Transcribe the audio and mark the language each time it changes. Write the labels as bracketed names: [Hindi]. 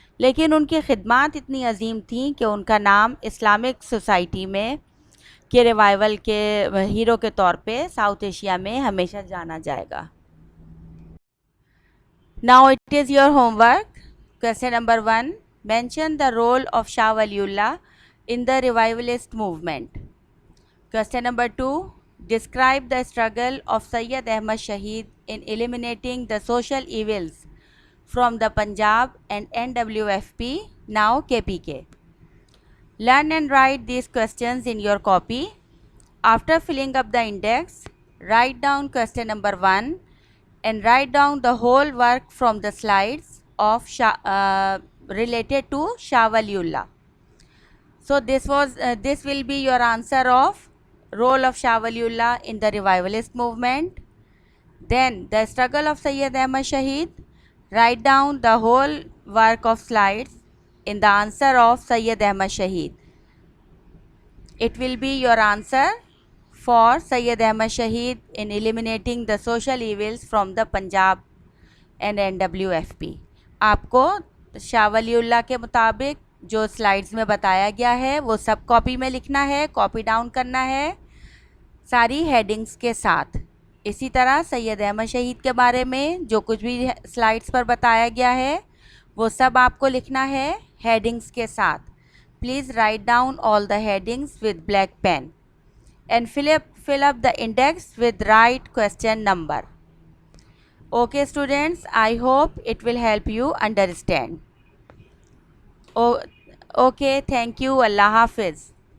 [Hindi] लेकिन उनकी खिदमत इतनी अजीम थी कि उनका नाम इस्लामिक सोसाइटी में के रिवाइवल के हीरो के तौर पे साउथ एशिया में हमेशा जाना जाएगा। [English] Now it is your homework. Question number 1, Mention the role of Shah Waliullah in the revivalist movement. Question number 2. Describe the struggle of Sayyid Ahmad Shaheed in eliminating the social evils from the Punjab and NWFP, now KPK. Learn and write these questions in your copy. After filling up the index, write down question number 1 and write down the whole work from the slides of related to Shah Waliullah. So this will be your answer of role of Shah Waliullah in the revivalist movement. Then the struggle of Sayyid Ahmad Shaheed. Write down the whole work of slides in the answer of Sayyid Ahmad Shaheed. It will be your answer for Sayyid Ahmad Shaheed in eliminating the social evils from the Punjab and NWFP. [Hindi] आपको शाह वलीउल्लाह के मुताबिक जो slides में बताया गया है वो सब कॉपी में लिखना है, कॉपी डाउन करना है सारी हेडिंग्स के साथ। इसी तरह सैयद अहमद शहीद के बारे में जो कुछ भी स्लाइड्स पर बताया गया है वो सब आपको लिखना है हेडिंग्स के साथ। [English] Please write down all the headings with black pen and fill up the index with right question number. Okay students, I hope it will help you understand. Okay, thank you. Allah Hafiz.